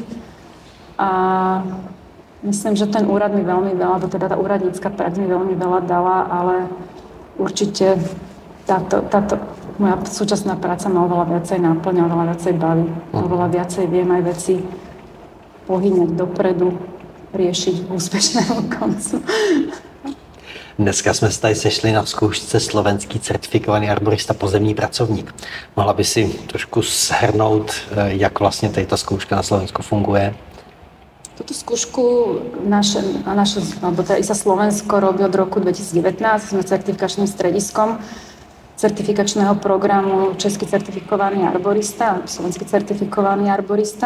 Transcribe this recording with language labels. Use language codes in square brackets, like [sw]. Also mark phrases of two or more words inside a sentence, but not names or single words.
[sk] A myslím, že ten úrad mi veľmi veľa, alebo teda tá úradnícka prax mi veľmi veľa dala, ale určite táto moja súčasná práca ma oveľa viacej náplňa, oveľa viacej baví, oveľa viacej viem aj veci pohyňať dopredu, riešiť k úspešnému koncu. [cs] Dneska jsme se tady sešli na zkoušce slovenský certifikovaný arborista pozemní pracovník. Mohla by si trošku shrnout, jak vlastně tady ta zkouška na Slovensku funguje? [sk] Túto skúšku ISA Slovensko robí od roku 2019. Sme certifikačným strediskom certifikačného programu Český certifikovaný arborista, Slovenský certifikovaný arborista.